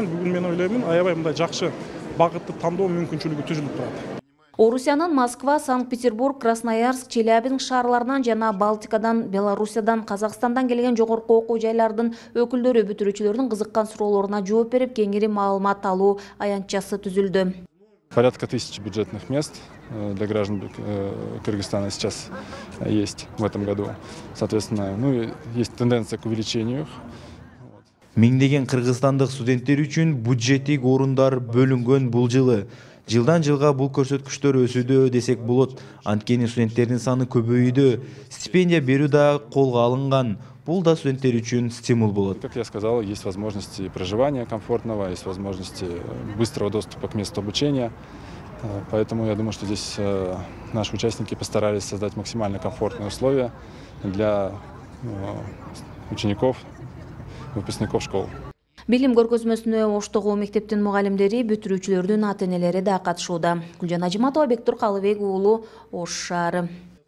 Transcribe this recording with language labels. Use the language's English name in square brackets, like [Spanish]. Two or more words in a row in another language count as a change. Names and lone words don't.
[Kyrgyz] Бүгүн мен ойлоймун, аябай мындай жакшы багытты тандоо мүмкүнчүлүгү түзүлүп турат. Орусиянын Москва, Санкт-Петербург, Красноярск, Челябинск шаарларынан жана Балтикадан, Белоруссиядан, Казакстандан келген жогорку окуу жайлардын өкүлдөрү бүтүрүүчүлөрдүн кызыккан суроолоруна жооп берип, кеңири маалымат алуу аянтчасы түзүлдү. [Russian] Порядка 1000 бюджетных мест для граждан Кыргызстана сейчас есть в этом году. Соответственно, есть тенденция к увеличению. [Kyrgyz] Миңдеген кыргызстандык студенттер үчүн бюджеттик орундар бөлүнгөн бул жылы. Жылдан жылга бул көрсөткүчтөр өсүүдө десек болот. Анткени студенттердин саны көбөйүүдө, стипендия берүү да колго алынган. Бул да студенттер үчүн стимул болот. [Russian] Как я сказал, есть возможности проживания комфортного, есть возможности быстрого доступа к месту обучения. Поэтому я думаю, что здесь наши участники постарались создать максимально комфортные условия для учеников, выпускников школ. [Kyrgyz] Билим көргөзмөсүнө Оштогу мектептин мугалимдери, бүтүрүүчүлөрдүн ата-энелери да катышууда. Гүлжан Ажиматова, Бектур Калыбек уулу, Ош шаары.